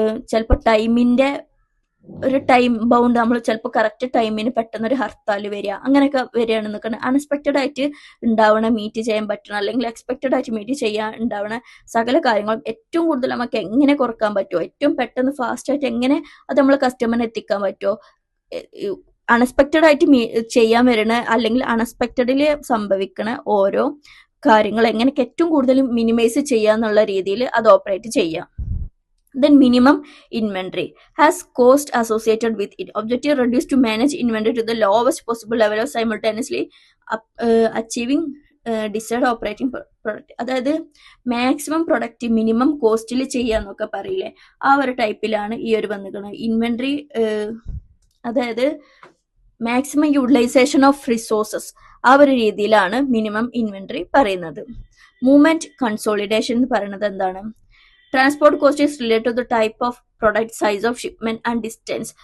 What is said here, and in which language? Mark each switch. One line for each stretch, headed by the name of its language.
Malayalam: ചിലപ്പോൾ ടൈമിന്റെ ഒരു ടൈം ബൗണ്ട്, നമ്മൾ ചിലപ്പോൾ കറക്റ്റ് ടൈമിന് പെട്ടെന്ന് ഒരു ഹർത്താൽ വരിക, അങ്ങനെയൊക്കെ വരികയാണെന്നൊക്കെ അൺഎക്സ്പെക്റ്റഡ് ആയിട്ട് ഉണ്ടാവണ, മീറ്റ് ചെയ്യാൻ പറ്റണം, അല്ലെങ്കിൽ എക്സ്പെക്റ്റഡ് ആയിട്ട് മീറ്റ് ചെയ്യാൻ ഉണ്ടാവണ സകല കാര്യങ്ങളും ഏറ്റവും കൂടുതൽ നമുക്ക് എങ്ങനെ കുറക്കാൻ പറ്റുമോ, ഏറ്റവും പെട്ടെന്ന് ഫാസ്റ്റ് ആയിട്ട് എങ്ങനെ അത് നമ്മൾ കസ്റ്റമറിന് എത്തിക്കാൻ പറ്റുമോ, അൺഎക്സ്പെക്റ്റഡ് ആയിട്ട് ചെയ്യാൻ വരണ അല്ലെങ്കിൽ അൺഎക്സ്പെക്റ്റഡിൽ സംഭവിക്കണ ഓരോ കാര്യങ്ങൾ എങ്ങനെയൊക്കെ ഏറ്റവും കൂടുതൽ മിനിമൈസ് ചെയ്യാന്നുള്ള രീതിയിൽ അത് ഓപ്പറേറ്റ് ചെയ്യാം.
English: Then minimum inventory has cost associated with it. Objective reduced to manage inventory to the lowest possible level of simultaneously achieving desired operating product.
Malayalam: അതായത് മാക്സിമം പ്രൊഡക്റ്റ് മിനിമം കോസ്റ്റിൽ ചെയ്യാന്നൊക്കെ പറയില്ലേ, ആ ഒരു ടൈപ്പിലാണ് ഈ ഒരു വന്നിരിക്കുന്നത്. ഇൻവെന്ററി, അതായത് മാക്സിമം യൂട്ടിലൈസേഷൻ ഓഫ് റിസോഴ്സസ്, ആ ഒരു രീതിയിലാണ് മിനിമം ഇൻവെന്ററി പറയുന്നത്.
English: movement consolidation
Malayalam: എന്ന് പറയുന്നത് എന്താണ്,
English: Transport cost is related to the type of product, size of shipment and distance.